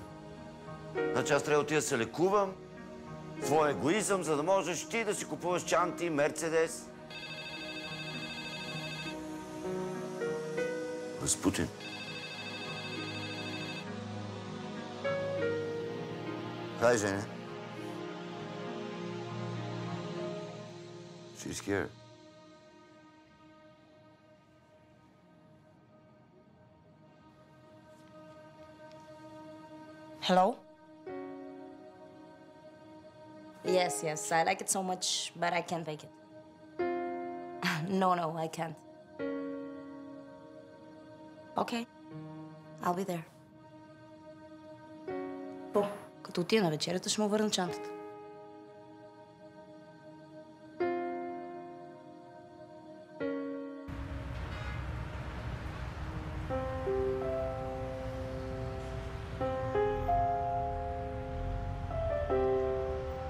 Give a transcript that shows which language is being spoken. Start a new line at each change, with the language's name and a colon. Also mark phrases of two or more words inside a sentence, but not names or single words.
Bulgarian: Значи аз трябва да отида да се лекувам, твой егоизъм, за да можеш ти да си купуваш чанти, Мерцедес. Разпутин. Хай, Женя.
English: She's scared. Hello? Yes, I like it so much, but I can't make it. No, I can't. Okay, I'll be there.
Bulgarian: Като отида на вечерята, ще му върна чантата. Айде